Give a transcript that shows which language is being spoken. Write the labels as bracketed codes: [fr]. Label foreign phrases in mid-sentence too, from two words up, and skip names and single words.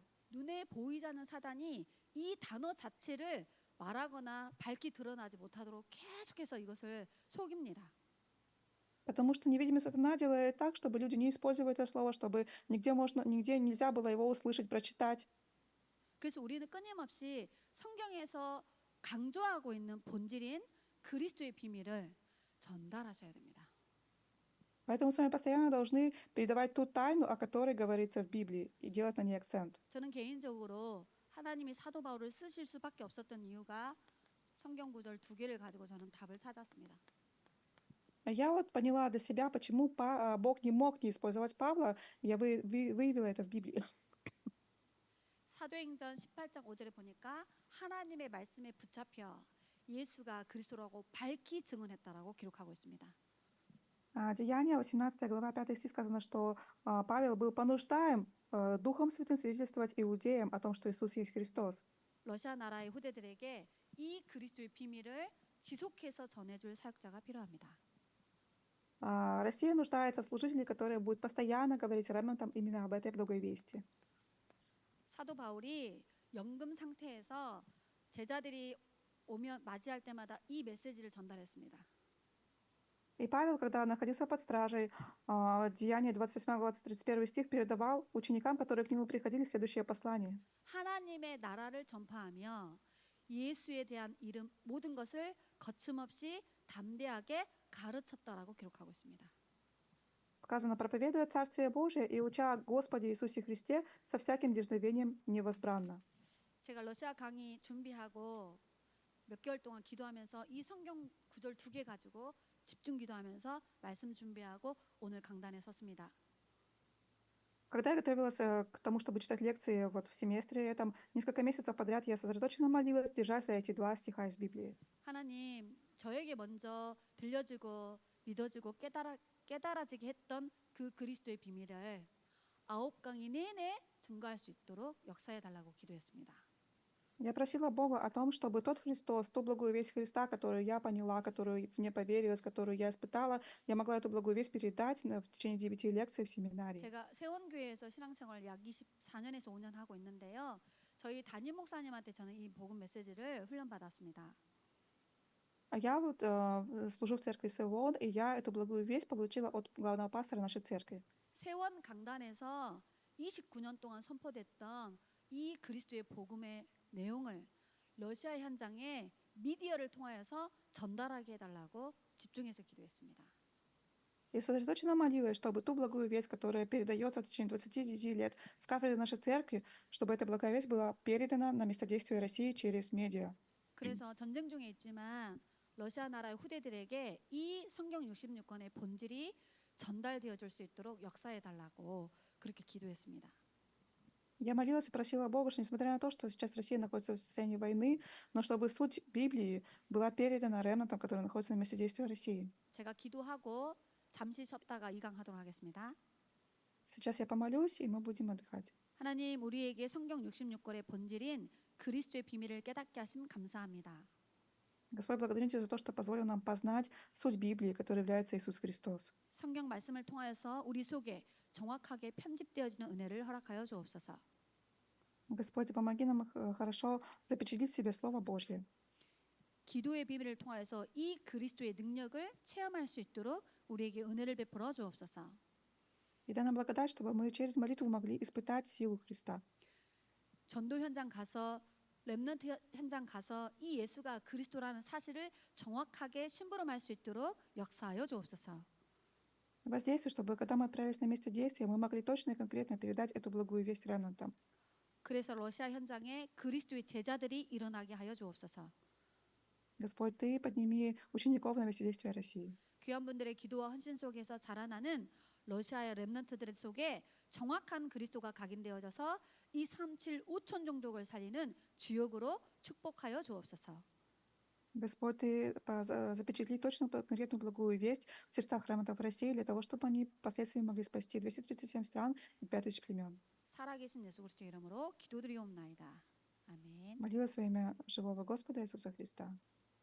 [ko] 눈에 보이지 않는 사단이 이 단어 자체를 말하거나 밝히 드러나지 못하도록 계속해서 이것을 속입니다. [ru] Потому что невидимый сатана делает так, чтобы люди не использовали это слово, чтобы нигде нельзя было его услышать, прочитать. [ko] 그래서 우리는 끊임없이 성경에서 강조하고 있는 본질인 그리스도의 비밀을 전달하셔야 됩니다. [ru] Поэтому мы с вами постоянно должны передавать ту тайну, о которой говорится в Библии, и делать на ней акцент. [ko] 저는 개인적으로 하나님이 사도 바울을 쓰실 수밖에 없었던 이유가 성경 구절 2개를 가지고 저는 답을 찾았습니다. [ru] Я вот поняла для себя, почему Бог не мог не использовать Павла. Я выявила это в Библии. [ko] 사도행전 18장 5절에 보니까 하나님의 말씀에 붙잡혀 예수가 그리스도라고 밝히 증언했다라고 기록하고 있습니다. [ru] Деяния, 18 глава, 5 стих сказано, что Павел был понуждаем Духом Святым свидетельствовать иудеям о том, что Иисус есть Христос. [ko] 러시아 나라의 후대들에게 이 그리스도의 비밀을 지속해서 전해줄 사역자가 필요합니다. [ru] Россия нуждается в служителе, который будет постоянно говорить ремнантам именно об этой благой вести. [ko] 사도 바울이 연금 상태에서 제자들이 오면 맞이할 때마다 이 메시지를 전달했습니다. [ru] И Павел, когда находился под стражей, Деяние 28 глава 31 стих, передавал ученикам, которые к нему приходили, следующее послание. [ko] 하나님의 나라를 전파하며 예수에 대한 이름 모든 것을 거침없이 담대하게 가르쳤다라고 기록하고 있습니다. [ru] Сказано, проповедуя Царствие Божие и уча о Господе Иисусе Христе со всяким дерзновением невозбранно. [ko] 제가 러시아 강의 준비하고 몇 개월 동안 기도하면서 이 성경 구절 2개 가지고 집중 기도하면서 말씀 준비하고 오늘 강단에 섰습니다. [ru] Когда я готовилась к тому, чтобы читать лекции вот в семестре этом, несколько месяцев подряд я сосредоточенно молилась, держась за эти 2 стиха из Библии. [ko] 하나님, 저에게 먼저 들려지고 믿어지고 깨달아지게 했던 그 그리스도의 비밀을 9강이 내내 증거할 수 있도록 역사해 달라고 기도했습니다. [ru] Я просила Бога о том, чтобы тот Христос, ту благую весть Христа, которую я поняла, которую мне поверилась, которую я испытала, я могла эту благую весть передать в течение 9 лекций в семинарии. [ko] 제가 세원교회에서 신앙생활 약 24년에서 5년 하고 있는데요. 저희 담임 목사님한테 저는 이 복음 메시지를 훈련받았습니다. [ru] Я вот служу в церкви Сеон, и я эту благую весть получила от главного пастора нашей церкви. [ko] 세원 강단에서 29년 동안 선포됐던 이 그리스도의 복음의 내용을 러시아 현장에 미디어를 통하여서 전달하게 해달라고 집중해서 기도했습니다. [ru] И сосредоточенно молилась, чтобы ту благую весть, которая передается в течение 29 лет с кафедры нашей церкви, чтобы эта благая весть была передана на место России через медиа. [ko] 그래서 전쟁 중에 있지만 러시아 나라의 후대들에게 이 성경 66권의 본질이 전달되어질 수 있도록 역사해 달라고 그렇게 기도했습니다. [ru] Я молилась и просила Бога, что несмотря на то, что сейчас Россия находится в состоянии войны, но чтобы суть Библии была передана ремнантам, которые находятся на месте действия России. [ko] 제가 기도하고 잠시 쉬었다가 이강하도록 하겠습니다. [ru] Сейчас я помолюсь, и мы будем отдыхать. [ko] 하나님, 우리에게 성경 66권의 본질인 그리스도의 비밀을 깨닫게 하심 감사합니다. [ru] Господь, благодарим Тебя за то, что позволил нам познать суть Библии, которая является Иисус Христос. [ko] 성경 말씀을 통하여서 우리 속에 정확하게 편집되어지는 은혜를 허락하여 주옵소서. [ru] Господь, помоги нам хорошо запечатлеть в себе Слово Божье. [ko] 기도의 비밀을 통하여서 이 그리스도의 능력을 체험할 수 있도록 우리에게 은혜를 베풀어 주옵소서. [ru] И дай нам благодать, чтобы мы через молитву могли испытать силу Христа. [ko] 전도 현장 가서 렘넌트 현장 가서 이 예수가 그리스도라는 사실을 정확하게 심부름할 수 있도록 역사하여 주옵소서. [ru] Воздействуй, чтобы когда мы отправились на место действия, мы могли точно и конкретно передать эту благую весть ремнантам. [ko] 그래서 러시아 현장에 그리스도의 제자들이 일어나게 하여 주옵소서. [ru] Господь, Ты подними учеников на месте действия России. [ko] 귀한 분들의 기도와 헌신 속에서 자라나는 러시아의 렘넌트들 속에 정확한 그리스도가 각인되어져서 이 375천 종족을 살리는 주역으로 축복하여 주옵소서. [ru] Господь, Ты запечатли точно конкретную благую весть в сердцах ремнантов России для того, чтобы они впоследствии могли спасти 237 стран и 5000 племен. [ko] 살아계신 예수 그리스도의 이름으로 기도드리옵나이다. 아멘. [ru] Молилась во имя живого Господа Иисуса Христа.